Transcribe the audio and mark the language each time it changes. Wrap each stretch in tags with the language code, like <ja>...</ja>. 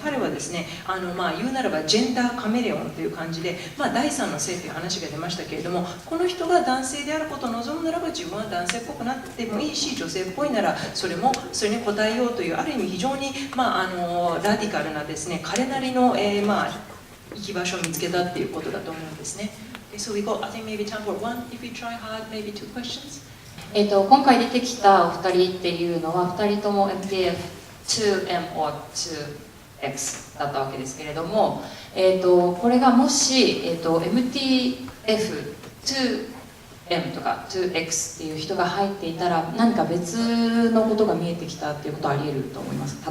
<ja>彼はですね言うならばジェンダーカメレオンという感じで、第三の性という話が出ましたけれども、この人が男性であることを望むならば自分は男性っぽくなってもいいし、女性っぽいならそれに応えようという、ある意味非常に、ラディカルなですね彼なりの、生き場所を見つけたっていうことだと思うんですね。</ja> <en>So we go, I think maybe time for one, if we try hard, maybe two questions.</en> <ja>今回出てきたお二人っていうのは2人とも MTF2M or 2X だったわけですけれども、これがもし、MTF2M とか 2X っていう人が入っていたら何か別のことが見えてきたっていうことはあり得ると思いますか？</ja>